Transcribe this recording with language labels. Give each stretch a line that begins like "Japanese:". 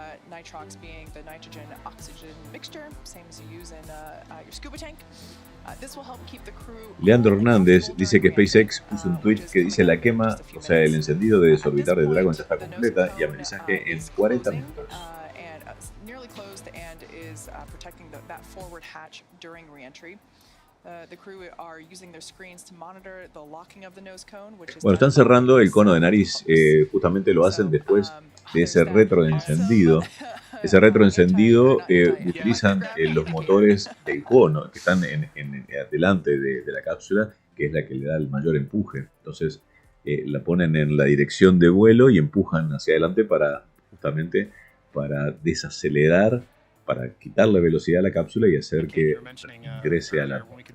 English: Nitrox being the nitrogen-oxygen mixture, same as you use in your scuba tank. This will help keep the crew.
Spanish: Leandro Hernández dice que SpaceX puso un tweet que dice la quema, o sea, el encendido de desorbitar de Dragon ya está completa y amerizaje en 40 minutos.
English: Nearly closed and is protecting that forward hatch during re-entry. The crew are using their screens to monitor the locking of the nose cone, which is.
Spanish: Bueno, están cerrando el cono de nariz, justamente lo hacen después de ese retroencendido. Ese retroencendido utilizan los motores del cono que están adelante de la cápsula, que es la que le da el mayor empuje. Entonces la ponen en la dirección de vuelo y empujan hacia adelante justamente para desacelerar, para quitarle velocidad a la cápsula y hacer que ingrese a la.